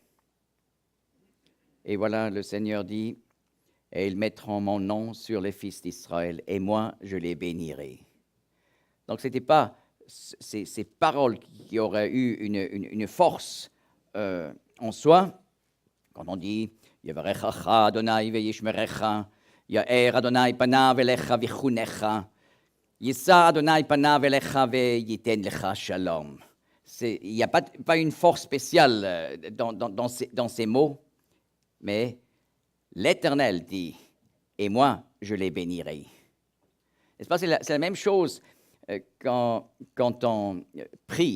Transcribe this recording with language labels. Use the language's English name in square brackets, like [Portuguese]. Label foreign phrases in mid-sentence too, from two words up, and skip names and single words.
[French] Et voilà, le Seigneur dit, et ils mettront mon nom sur les fils d'Israël, et moi, je les bénirai. Donc, ce n'était pas ces paroles qui auraient eu une force en soi. Quand on dit, [Hebrew] יברכך אדוני וישמרך, יאר אדוני פניו אליך ויחנך, ישא אדוני פניו אליך ויתן לך שלום. [French] Il n'y a pas une force spéciale dans ces mots, mais l'Éternel dit, et moi, je les bénirai. N'est-ce pas? C'est la même chose quand on prie.